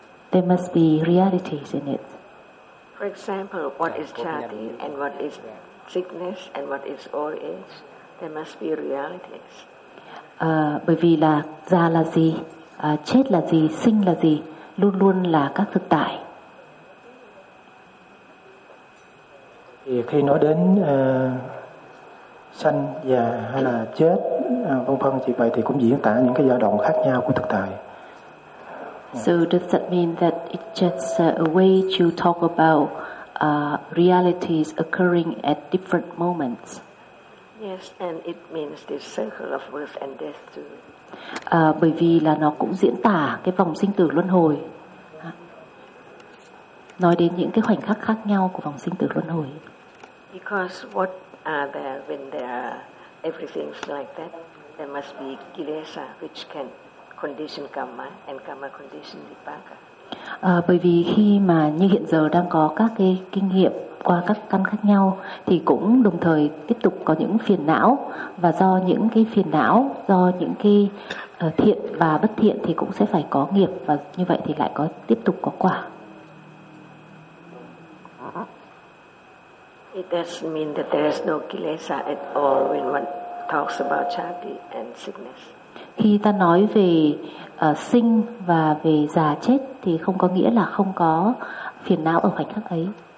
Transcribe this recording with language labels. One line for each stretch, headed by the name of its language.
English: There must be realities in it. For example, what is jati and what is sickness and what is old age? There must be realities.
Vietnamese: Bởi vì là già là gì, chết là gì, sinh là gì, luôn luôn là các thực tại. Thì khi nói đến sanh, già hay là chết, vân vân, chỉ vậy thì cũng diễn tả những cái giai đoạn khác nhau của thực tại.
English: So does that mean that it's just a way to talk about realities occurring at different moments? Yes, and it means this circle of birth and death too.
Vietnamese: Bởi vì là nó cũng diễn tả cái vòng sinh tử luân hồi. Nói đến những cái khoảnh khắc khác nhau của vòng sinh tử luân hồi.
English: Because what are there when there are everything like that? There must be kilesa, which can condition karma and karma condition vipaka.
Vietnamese: Bởi vì khi mà như hiện giờ đang có các cái kinh nghiệm qua các căn khác nhau, thì cũng đồng thời tiếp tục có những phiền não, và do những cái phiền não, do những cái thiện và bất thiện thì cũng sẽ phải có nghiệp, và như vậy thì lại có tiếp tục có quả.
English: It doesn't mean that there is no kilesa at all when one talks about jati and sickness.
Vietnamese: Khi ta nói về sinh và về già chết thì không có nghĩa là không có phiền não ở khoảnh khắc ấy.